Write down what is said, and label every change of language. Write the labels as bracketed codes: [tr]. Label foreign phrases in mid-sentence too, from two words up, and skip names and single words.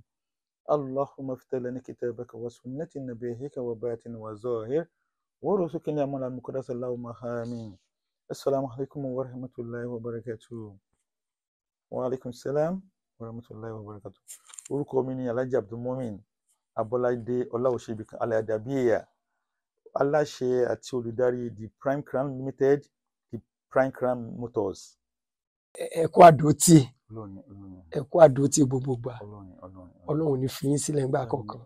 [ar] اللهم افتح لنا كتابك وسنة نبيك وباطن وظاهر ورزقنا من المقدس اللهم آمين. السلام عليكم ورحمة الله وبركاته. وعليكم السلام ورحمة الله وبركاته. [yo] Orúkọ mi ni Alhaji Abdulmumin Abolade Ọláòṣèbìkan Al-Adabiya, aláṣẹ àti olùdarí The Prime Crown Limited, The Prime Crown Motors. Ẹ kú àdótì. Ẹ kú àdótì gbogbo gbà. Ọlọ́run ní fi yín sílẹ̀ ńgbà kankan.